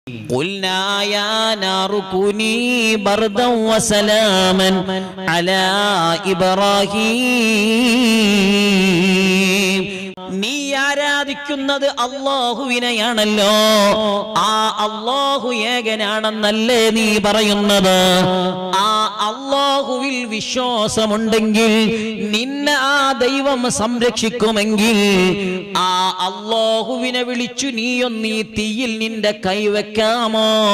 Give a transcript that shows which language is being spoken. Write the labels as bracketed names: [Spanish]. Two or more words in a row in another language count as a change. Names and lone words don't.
[Arabic] قلنا يا نار كوني بردا وسلاما على إبراهيم. [Malayalam] നീ ആരാധിക്കുന്നത് അല്ലാഹുവിനെയാണല്ലോ, ആ അല്ലാഹു ഏകനാണെന്നല്ലേ നീ പറയുന്നത്? ആ അല്ലാഹുവിൽ വിശ്വാസമുണ്ടെങ്കിൽ നിന്നെ ആ ദൈവം സംരക്ഷിക്കുമെങ്കിൽ ആ അല്ലാഹുവിനെ വിളിച്ചു നീയൊന്ന് ഈ തീയിൽ നിന്റെ കൈവെക്കാമോ?